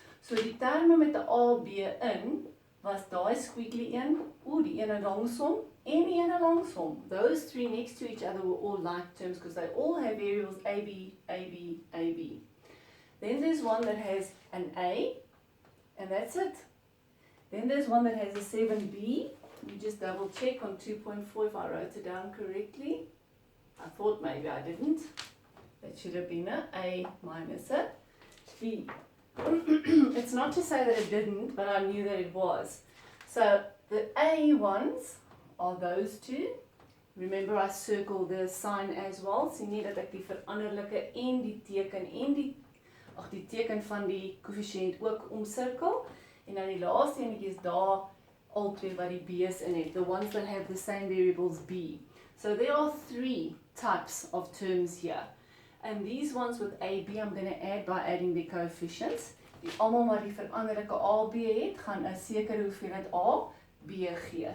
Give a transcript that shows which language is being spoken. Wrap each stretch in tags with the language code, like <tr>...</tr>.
<af>So die terme met 'n A, B in was daai squiggly een, die ene langsom en die ene langsom.</af> <en>Those three next to each other were all like terms because they all have variables A, B, A, B, A, B. Then there's one that has an A, and that's it. Then there's one that has a 7B. You just double check on 2.4 if I wrote it down correctly. I thought maybe I didn't. That should have been a minus a B. It's not to say that it didn't, but I knew that it was. So the A ones are those two. Remember I circled the sign as well.</en> <af>Sien nie dat ek die veranderlike en die teken van die koëffisiënt ook omsirkel. En dan die laaste enetjie is daar al twee wat die B's in het.</af> <en>The ones that have the same variables B. So there are three types of terms here. And these ones with A, B, I'm going to add by adding the coefficients.</en> <af>Die almal wat die veranderlike A, B het, gaan 'n sekere hoeveelheid A, B gee.</af>